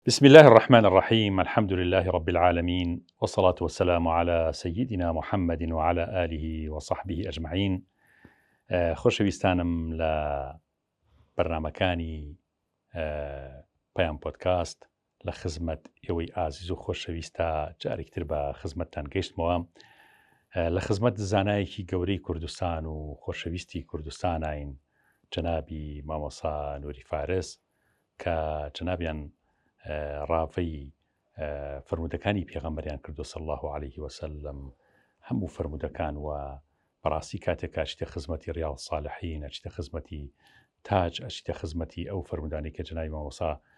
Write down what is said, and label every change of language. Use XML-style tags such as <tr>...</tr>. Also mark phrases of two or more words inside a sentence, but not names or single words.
<ar>بسم الله الرحمن الرحيم، الحمد لله رب العالمين، والصلاة والسلام على سيدنا محمد وعلى آله وصحبه أجمعين.</ar> <ckb>خۆشەویستانم لە بەرنامەکانی پەیام پۆدکاست لە خزمەت ئێوەی ئازیز و خۆشەویستە جارێکتر بە خزمەتتان گەیشتمەوە لە خزمەت زانایەکی گەورەی کوردستان و خۆشەویستی کوردستانین، جەنابی مامۆسا نووری فارس، کە جەنابیان ڕافەی فرمودەکانی پێغەمبەریان کردو</ckb> <ar>صلی الله عليه وسلم</ar> <ckb>هەموو فرمودەکان و بەڕاستی کاتێک ئەچیتە خزمەتی ڕیاض الصالحین، ئەچیتە خزمەتی تاج، ئەچیتە خزمەتی ئەو فرمودانی کە جەنابی مامۆسا</ckb>